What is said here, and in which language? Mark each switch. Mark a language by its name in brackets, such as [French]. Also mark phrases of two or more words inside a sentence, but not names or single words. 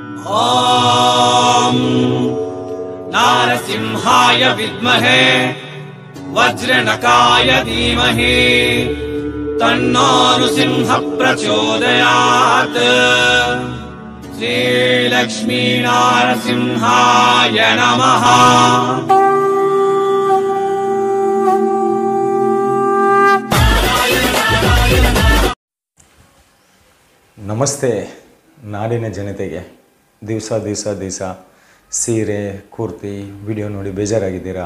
[Sanskrit] ॐ नारसिंहाय विद्महे वज्रनकाय धीमहि तन्नो नृसिंहः प्रचोदयात्। श्रीलक्ष्मी नारसिंहाय नमः। [Kannada] ನಮಸ್ತೆ ನಾಡಿನ ಜನತೆಗೆ. ದಿವಸ ಸೀರೆ ಕುರ್ತಿ ವಿಡಿಯೋ ನೋಡಿ ಬೇಜಾರಾಗಿದ್ದೀರಾ?